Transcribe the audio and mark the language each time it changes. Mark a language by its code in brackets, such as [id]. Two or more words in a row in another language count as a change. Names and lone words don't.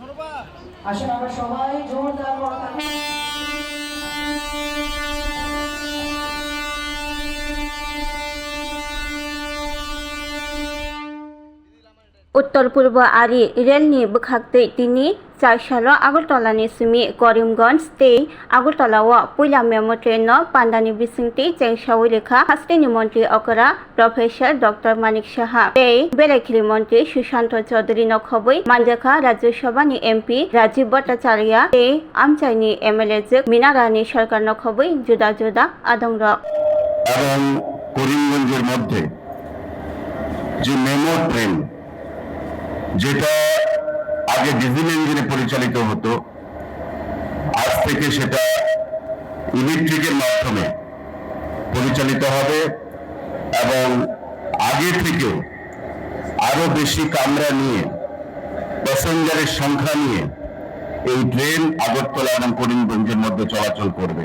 [bn] আসুন আমরা সবাই জোরদার করতালি। [trp] उत्तर पूर्व आरि रेलनि बोखागतै दिनै 4 सालाव आगरतलानि सिमि करिमगंज तै आगरतलाव पुइला मेमो ट्रेननो पान्डानि बिसिंथि जेंसावै लेखा हास्टेनि मन्त्रि अकरा प्रफेसर डक्टर मानिक साहा तै बेरायखिरि मन्त्रि सुशांत चौधुरी नखबै मानजाखा राज्यसभानि एमपि राजीव भट्टाचार्य तै आमचाइनि एमएलए जोग मिनारानि सरकार नखबै जुदा जुदा आदंर [bn] এবং করিমগঞ্জের মধ্যে যে মেমো ট্রেন যেটা আগে ডিজেল ইঞ্জিনে পরিচালিত হতো আজ থেকে সেটা ইলেকট্রিকের মাধ্যমে পরিচালিত হবে এবং আগে থেকেও আরো বেশি কামরা নিয়ে প্যাসেঞ্জারের সংখ্যা নিয়ে এই ট্রেন আগরতলা এবং করিমগঞ্জের মধ্যে চলাচল করবে।